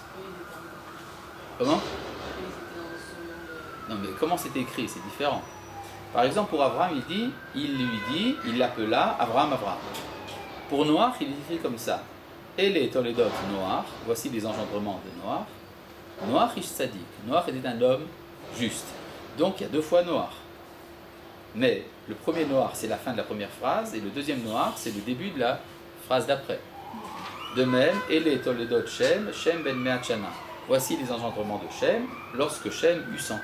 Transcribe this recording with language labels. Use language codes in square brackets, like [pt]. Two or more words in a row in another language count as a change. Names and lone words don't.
[fr] Comment? Non mais comment c'est écrit? C'est différent. Par exemple pour Abraham, il l'appela Abraham. Pour Noach, il est écrit comme ça. [he] אלה תולדות נח, [fr] voici les engendrements de Noach. [he] נח איש צדיק. [fr] Noach était un homme juste. Donc il y a deux fois Noach. Mais le premier Noach, c'est la fin de la première phrase, et le deuxième Noach, c'est le début de la phrase d'après. De même, [he] אלה תולדות שם, שם בן מאת שנה. [fr] Voici les engendrements de Shem, lorsque Shem eut 100 ans.